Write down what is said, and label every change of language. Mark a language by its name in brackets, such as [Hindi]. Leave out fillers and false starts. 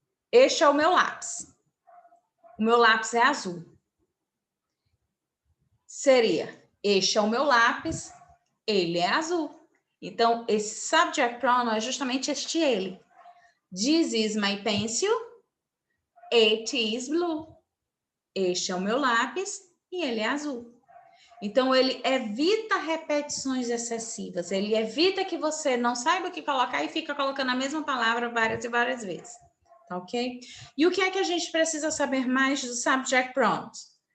[Portuguese] Este é o meu lápis. O meu lápis é azul. Seria, este é o meu lápis, ele é azul. Então, esse subject pronoun é justamente este ele. [English] This is my pencil, it is blue. [Portuguese] Este é o meu lápis e ele é azul. Então, ele evita repetições excessivas. Ele evita que você não saiba o que colocar e fica colocando a mesma palavra várias e várias vezes. Tá ok? E o que é que a gente precisa saber mais dos subject pronouns?